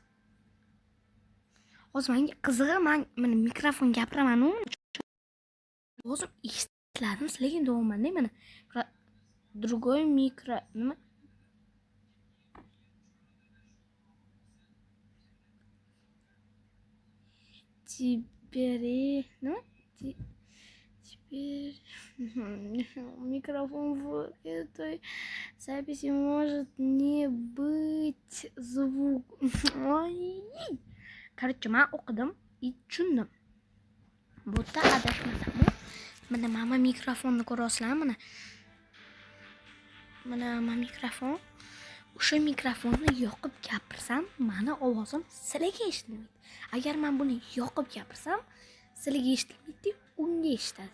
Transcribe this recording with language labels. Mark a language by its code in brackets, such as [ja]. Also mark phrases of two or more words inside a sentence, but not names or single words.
[uz] Hozir menga qizig'i, men mikrofon gapiraman-ku. Ovozim eshitiladimi sizlarga deyapman-da mana. Другой mikro nima? Теперь nima? [ru] Теперь микрофон в этой записи может не быть звук. Ой. Короче, [uz] men o'qidim, tushundim. Bu yerda adashmasam, mana mama mikrofonni ko'rasizlar, mana. Mana mikrofon. O'sha mikrofonni yoqib gapirsam, meni ovozim sizlarga eshitilmaydi. Agar men buni yoqib gapirsam, sizlarga eshitilmaydi, unga eshitadi.